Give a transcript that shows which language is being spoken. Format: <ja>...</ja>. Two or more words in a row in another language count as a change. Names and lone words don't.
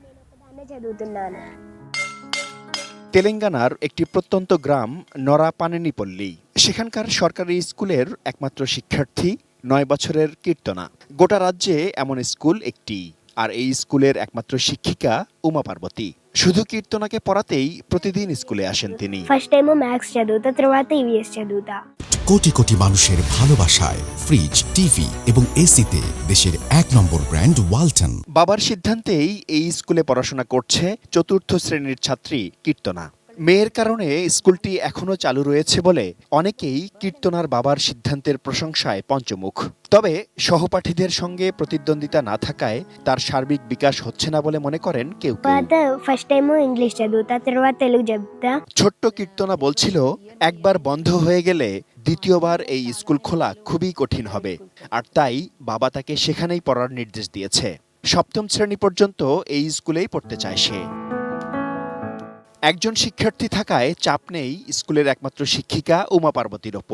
<bn>তেলেঙ্গানার একটি প্রত্যন্ত গ্রাম নরাপানেনিপল্লী। সেখানকার সরকারি স্কুলের একমাত্র শিক্ষার্থী ৯ বছরের কীর্তনা। গোটা রাজ্যে এমন স্কুল একটি, আর এই স্কুলের একমাত্র শিক্ষিকা উমা পার্বতী। শুধু কীর্তনাকে পড়াতেই প্রতিদিন স্কুলে আসেন তিনি।</bn> <en>first time</en> <te>మ్యాథ్స్ చదువుతా తర్వాత ఈవీఎస్ చదువుతా।</te> <bn>কোটি কোটি মানুষের ভালোবাসায় ফ্রিজ, টিভি এবং এসিতে দেশের ১ নম্বর ব্র্যান্ড ওয়ালটন। বাবার সিদ্ধান্তেই এই স্কুলে পড়াশোনা করছে চতুর্থ শ্রেণীর ছাত্রী কীর্তনা। মেয়ের কারণে স্কুলটি এখনো চালু রয়েছে বলে অনেকেই কীর্তনার বাবার সিদ্ধান্তের প্রশংসায় পঞ্চমুখ। তবে সহপাঠীদের সঙ্গে প্রতিদ্বন্দ্বিতা না থাকায় তার সার্বিক বিকাশ হচ্ছে না বলে মনে করেন কেউ কেউ।</bn> <te>తర్వాత</te> <en>first time English</en> <te>చదువుతా తర్వాత తెలుగు చెప్తా।</te> <bn>ছোট্ট কীর্তনা বলছিল, একবার বন্ধ হয়ে গেলে দ্বিতীয়বার এই স্কুল খোলা খুবই কঠিন হবে, আর তাই বাবা তাকে সেখানেই পড়ার নির্দেশ দিয়েছে। ৭ম শ্রেণী পর্যন্ত এই স্কুলেই পড়তে চায় সে। একজন শিক্ষার্থী থাকায় চাপ নেই স্কুলের একমাত্র শিক্ষিকা উমা পার্বতীর ওপর।</bn>